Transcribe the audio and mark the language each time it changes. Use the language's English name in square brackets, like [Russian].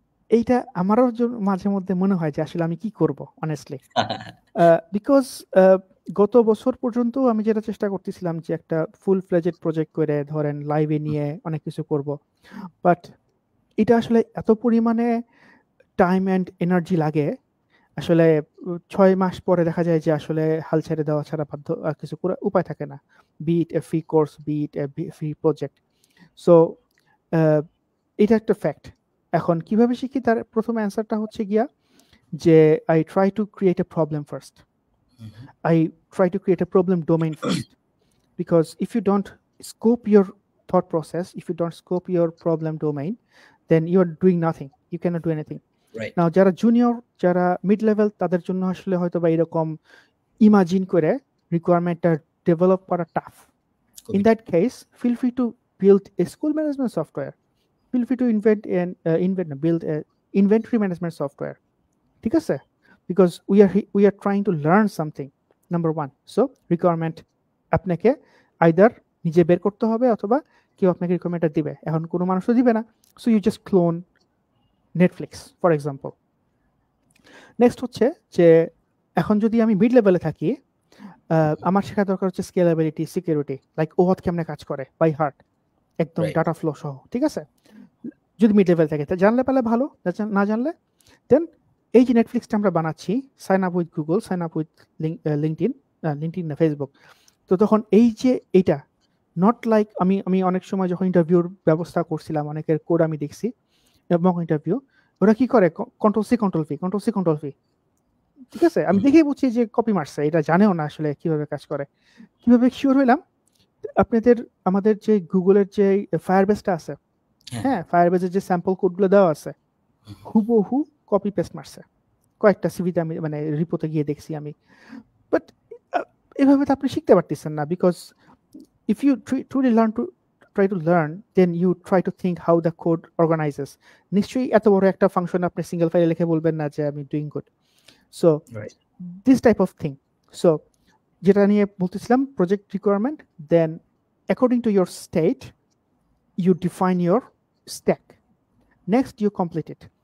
[Bangla] এইটা আমারও মাঝে মধ্যে মনে হয় যে আসলে আমি কি করব অনেস্টলি, বিকজ গত বছর পর্যন্ত আমি যেটা চেষ্টা করতেছিলাম যে একটা ফুল ফ্লেজেড প্রজেক্ট করে ধরেন লাইভে নিয়ে অনেক কিছু করব, বাট এটা আসলে এত পরিমাণে টাইম অ্যান্ড এনার্জি লাগে, আসলে 6 মাস পরে দেখা যায় যে আসলে হাল ছেড়ে দেওয়া ছাড়া বাধ্য, আর কিছু করে উপায় থাকে না, বি ইট এ ফ্রি কোর্স, বি ইট এ ফ্রি প্রজেক্ট। সো এটা একটা ফ্যাক্ট। এখন কিভাবে শিখি, তার প্রথম অ্যান্সারটা হচ্ছে গিয়া যে [English] I try to create a problem first. I try to create a problem domain first. Because if you don't scope your thought process, if you don't scope your problem domain, then you are doing nothing. You cannot do anything. Right. [Bangla] Now যারা junior, যারা mid level, তাদের জন্য আসলে হয়তো বা এরকম imagine করে রিকোয়ারমেন্টটা develop করা tough. [English] In that case, feel free to build a school management software. Feel free to build a inventory management software. [Bangla] ঠিক আছে? [English] Because we are trying to learn something, number one. [Bangla] So requirement আপনাকে either নিজে বের করতে হবে অথবা কেউ আপনাকে রিকোয়ারমেন্টটা দিবে। এখন কোনো মানুষও দিবে না, [English] so you just clone Netflix for example. [Bangla] Next হচ্ছে যে এখন যদি আমি মিড লেভেলে থাকি, আমার শেখা দরকার হচ্ছে স্কেলেবিলিটি, সিকিউরিটি, লাইক OAuth কেমনে কাজ করে বাই হার্ট, একদম ডাটা ফ্লো সহ। ঠিক আছে? যদি মিড লেভেল থাকে তা জানলে পারলে ভালো, না জানলে দেন এই যে নেটফ্লিক্সটা আমরা বানাচ্ছি, [English] sign up with Google, sign up with LinkedIn [Bangla] না ফেসবুক। তো তখন এই যে এইটা নট লাইক আমি অনেক সময় যখন ইন্টারভিউর ব্যবস্থা করছিলাম, অনেকের কোড আমি দেখছি এবং ইন্টারভিউ, ওরা কি করে কন্ট্রোল সি কন্ট্রোল ভি। ঠিক আছে? আমি দেখেই বুঝছি যে কপি মারছে, এটা জানেও না আসলে কিভাবে কাজ করে। কিভাবে শিওর হইলাম? আমাদের যে গুগলের যে ফায়ারবেসটা আছে, হ্যাঁ, ফায়ারবেসের যে স্যাম্পল কোডগুলো দেওয়া আছে, হুবহু কপি পেস্ট মারছে। কয়েকটা সিভিতে আমি মানে রিপোর্টে গিয়ে দেখছি আমি। বাট এভাবে তো আপনি শিখতে পারতেছেন না, [English] Because if you truly try to learn, then you try to think how the code organizes. [Bangla] নিশ্চয়ই এত বড় একটা ফাংশন আপনি সিঙ্গেল ফাইলে লিখে বলবেন না যে আমি doing good. [English] So this type of thing. [Bangla] So যেটা নিয়ে বলতেছিলাম project requirement, [English] Then according to your state you define your stack, next you complete it.